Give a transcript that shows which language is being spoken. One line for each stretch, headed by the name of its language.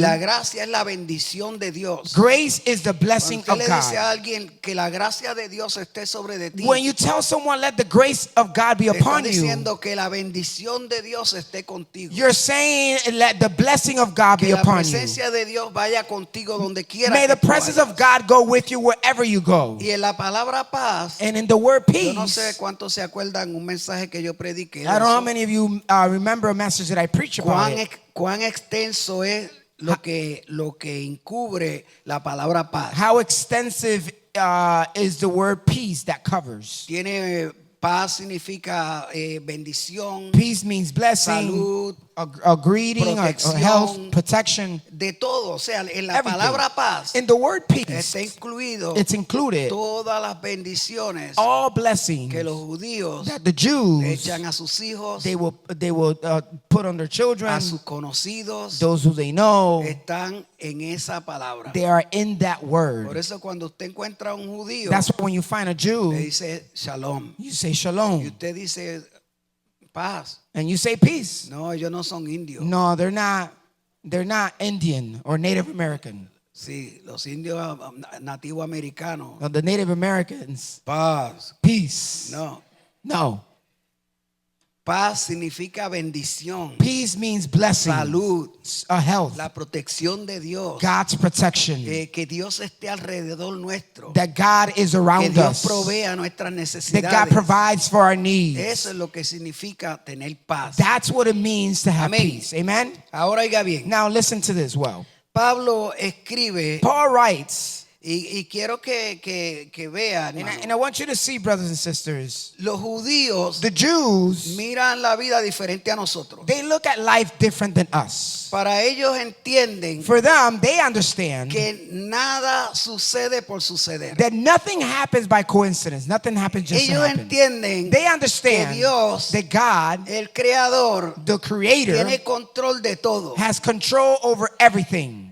Spanish: la gracia es la bendición de Dios.
English: Grace is the blessing
Spanish: Cuando
English: of
Spanish: usted le dice a
English: God.
Spanish: alguien que la gracia de Dios esté sobre de ti,
English: When you tell someone, let the grace of God be
Spanish: le está
English: upon you,
Spanish: diciendo que la bendición de Dios esté contigo.
English: you're saying, let the blessing of God be
Spanish: Que la
English: upon you.
Spanish: presencia de Dios vaya contigo donde quiera
English: May
Spanish: que
English: the
Spanish: tú
English: presence
Spanish: vayas.
English: of God go with you wherever you go.
Spanish: Y en la palabra paz,
English: And in the word
Spanish: yo no sé
English: peace,
Spanish: cuántos se acuerdan un mensaje que yo prediqué de
English: I don't know how
Spanish: eso.
English: many of you remember a message that I preached about it.
Spanish: Cuán extenso es lo que encubre la palabra paz.
English: How extensive is the word peace that covers?
Spanish: Tiene paz significa bendición,
English: Peace means blessing,
Spanish: salud,
English: a greeting, a
Spanish: protección,
English: health, protection.
Spanish: de todo. O sea, en la
English: Everything.
Spanish: palabra paz
English: In the word peace,
Spanish: está incluido
English: it's included
Spanish: todas las bendiciones
English: all blessings
Spanish: que los judíos
English: that the Jews
Spanish: echan a sus hijos,
English: they will put on their children,
Spanish: a sus conocidos,
English: those who they know.
Spanish: están en esa palabra.
English: They are in that
Spanish: Por
English: word.
Spanish: eso cuando usted encuentra a un judío,
English: That's why when you find a
Spanish: le
English: Jew,
Spanish: dice shalom.
English: you say
Spanish: Y
Hebrew: shalom,
Spanish: usted dice paz.
English: and you say peace.
Spanish: No, ellos no son indios.
English: No, they're not. They're not Indian or Native American.
Spanish: Sí, los indios nativos americanos.
English: No, the Native Americans,
Spanish: Paz.
English: peace.
Spanish: No.
English: No.
Spanish: Paz significa bendición,
English: Peace means blessing,
Spanish: salud,
English: health,
Spanish: la protección de Dios.
English: God's protection,
Spanish: Que Dios esté alrededor nuestro.
English: that God is
Spanish: Que
English: around
Spanish: Dios provea nuestras
English: that God provides for our needs.
Spanish: Eso es lo que significa tener paz.
English: That's what it means to have
Spanish: Amén.
English: peace. Amen?
Spanish: Ahora oiga bien.
English: Now listen to this well.
Spanish: Pablo escribe
English: Paul writes,
Spanish: y quiero que vean,
English: and
Spanish: hermano,
English: I want you to see, brothers and sisters,
Spanish: los judíos
English: the Jews,
Spanish: miran la vida diferente a nosotros.
English: they look at life different than us.
Spanish: Para ellos entienden
English: For them, they understand
Spanish: que nada sucede por suceder.
English: that nothing happens by coincidence. Nothing happens just to
Spanish: Ellos
English: happen.
Spanish: entienden
English: They
Spanish: que
English: understand
Spanish: Dios,
English: that God,
Spanish: el creador,
English: the creator,
Spanish: tiene control de todo.
English: has control over everything.